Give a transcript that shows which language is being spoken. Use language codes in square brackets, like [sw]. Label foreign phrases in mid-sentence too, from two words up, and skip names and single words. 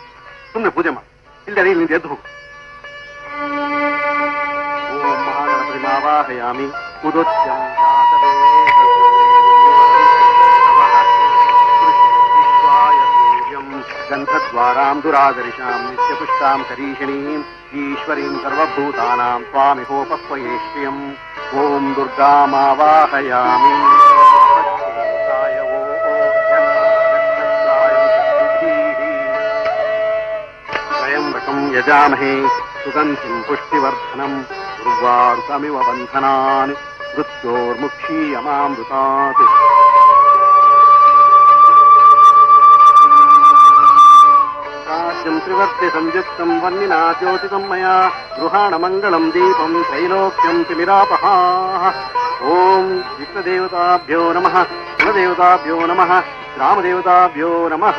[kn] ಸುಮ್ಮನೆ ಪೂಜೆ ಮಾಡಿ, ಇಲ್ಲದೆ ಇಲ್ಲಿಂದ ಎದ್ದು ಹೋಗು. [sa] ಓಂ ಮಹಾಗಣಪತಿ ಮಾವಾಹಯಾಮಿ ಉದೋಚ್ಯಂ ಗಂಧದ್ವಾರಾಂ ದುರಾದರ್ಶಾಂ ನಿತ್ಯಪುಷ್ಟಾಂ ಕರೀಷಣೀಂ ಈಶ್ವರೀಂ ಸರ್ವಭೂತಾನಾಂ ತ್ವಾಮಿಹೋಪಕ್ವಯೇಷ್ಯಂ. ಓಂ ದುರ್ಗಾಮಾವಾಹಯಾಮಿ ತ್ರಯಂಬಕಂ ಯಜಾಮಹೇ ಸುಗಂಧಿಂ ಪುಷ್ಟಿವರ್ಧನಂ ಉರ್ವಾರುಕಮಿವ ಬಂಧನಾನ್ ಮೃತ್ಯೋರ್ಮುಕ್ಷೀಯಮಾಮೃತಾತ್. ತ್ರಿವರ್ತಿ ಸಂಯುಕ್ತಂ ವನ್ನಿನಾ ಜ್ಯೋತಿತಂ ಮಯಾ ಗೃಹಾಣ ಮಂಗಳಂ ದೀಪಂ ತ್ರೈಲೋಕ್ಯಂ ತಿಮಿರಾಪಃ. ಓಂ ವಿಶ್ವದೇವತಾಭ್ಯೋ ನಮಃ, ಕುಲದೇವತಾಭ್ಯೋ ನಮಃ, ಗ್ರಾಮದೇವತಾಭ್ಯೋ ನಮಃ.